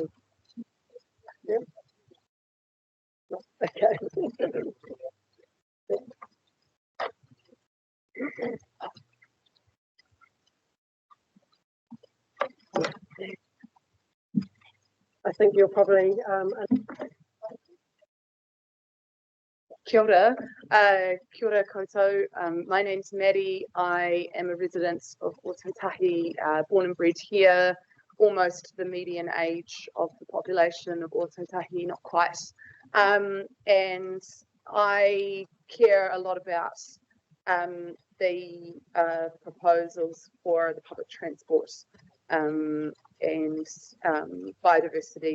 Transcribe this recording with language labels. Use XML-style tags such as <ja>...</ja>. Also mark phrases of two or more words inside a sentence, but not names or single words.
<en>Yep. Okay. I think you're probably</en> <mi>Kia ora. Kia ora koutou.</mi> <en>My name's Maddie. I am a resident of Ōtautahi, born and bred here, almost the median age of the population of Ōtautahi, not quite. And I care a lot about the proposals for the public transport and biodiversity.</en>